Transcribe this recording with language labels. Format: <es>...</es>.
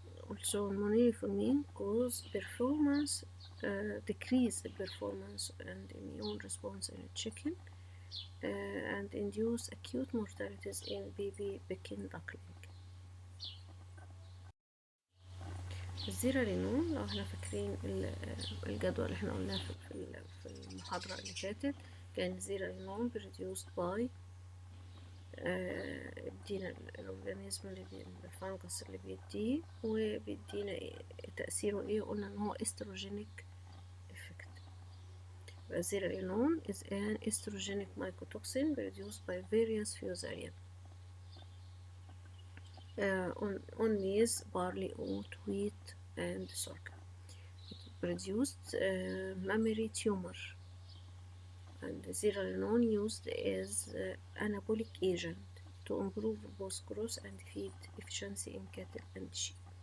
<en>Also, moniliformin cause performance decrease the performance and immune response in chicken and induce acute mortalities in baby Pekin duckling.</en> <ar>الزيرالينون لو احنا فاكرين الجدول اللي احنا قلناه في المحاضرة اللي فاتت، كان الزيرالينون</ar> <en>produced by</en> <ar>بيدينا الأورجانيزم الفانجس اللي بيديه، وبيدينا تأثيره ايه، قلنا ان هو استروجينيك افكت.</ar> <en>Zearalenone is an estrogenic mycotoxin produced by various fusarium on maize, barley, oat, wheat and sorghum. It produced mammary tumor, and zearalenone used as anabolic agent to improve both growth and feed efficiency in cattle and sheep.</en>